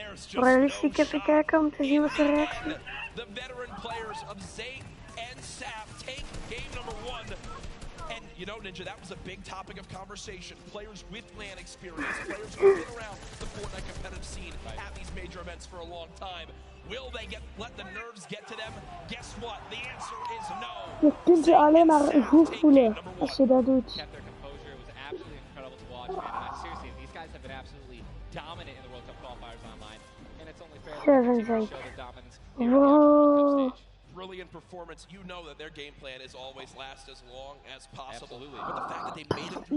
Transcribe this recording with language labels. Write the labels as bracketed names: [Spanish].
[Dutch] Realistisch even kijken om te zien wat ze reactie. [English] The veteran players of Zayt and Saf take game number 1. And you know, Ninja, that was a big topic of conversation. Players with LAN experience, players who've been around the Fortnite competitive scene at these major events for a long time. Will they let the nerves get to them? Guess what? The answer is no. [Dutch] Je kunt je alleen maar goed voelen als je dat doet. [English] Kept their composure. It was absolutely incredible to watch, man. And seriously, these guys have been absolutely dominant in the World Cup qualifiers online, and it's only fair that they show their dominance. Wow. Brilliant performance. You know that their game plan is always last as long as possible. Absolutely. But the fact that they made it